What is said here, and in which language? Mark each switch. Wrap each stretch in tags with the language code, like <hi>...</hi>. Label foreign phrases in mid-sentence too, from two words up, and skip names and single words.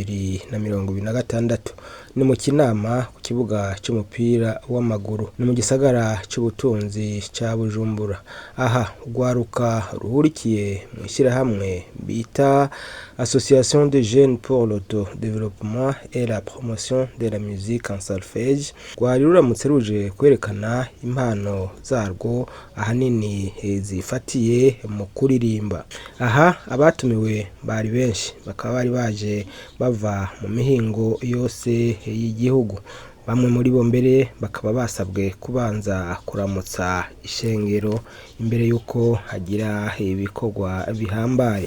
<rn>2026 ni mu kinama ku kibuga cy'umupira w'amaguru ni mu gisagara cy'ubutunzi cya Bujumbura. Aha rwaruka ruhurikiye mu ishyirahamwe bita</rn> <fr>Association des jeunes pour l'auto-développement et la promotion de la musique en solfège,</fr> <rn>rwari ruramutse ruje kwerekana impano zarwo ahanini zifatiye mu kuririmba. Aha abatumiwe bari benshi, bakaba bari baje bava mu mihingo yose y'igihugu. Bamwe muri bo mbere bakaba basabwe kubanza kuramutsa ishengero imbere yuko hagira ibikorwa bihambaye.</rn>